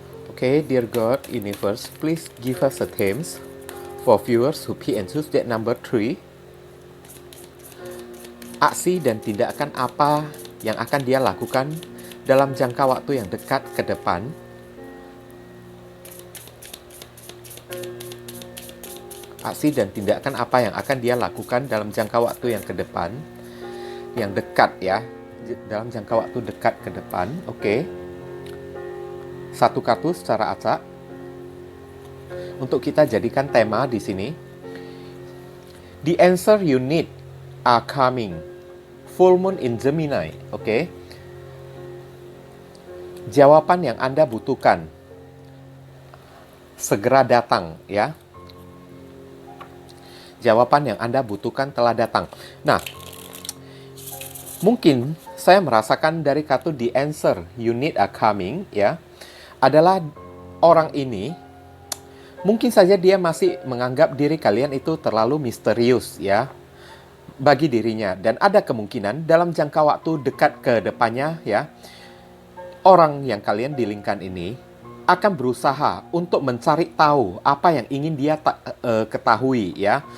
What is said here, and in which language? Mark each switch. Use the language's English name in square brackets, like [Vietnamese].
[English] Okay, dear God, universe, please give us a themes for viewers who pick and choose that number 3. [Indonesian] Aksi dan tindakan apa yang akan dia lakukan dalam jangka waktu yang dekat ke depan. Aksi dan tindakan apa yang akan dia lakukan dalam jangka waktu yang ke depan, yang dekat ya, dalam jangka waktu dekat ke depan. Oke. Satu kartu secara acak untuk kita jadikan tema di sini. [English] The answer you need are coming. Full moon in Gemini. Oke. [Indonesian] Jawaban yang Anda butuhkan segera datang ya. Jawaban yang Anda butuhkan telah datang. Nah, mungkin saya merasakan dari kartu the answer you need are coming ya, adalah orang ini mungkin saja dia masih menganggap diri kalian itu terlalu misterius ya bagi dirinya, dan ada kemungkinan dalam jangka waktu dekat ke depannya ya, orang yang kalian dealingkan ini akan berusaha untuk mencari tahu apa yang ingin dia ketahui ya.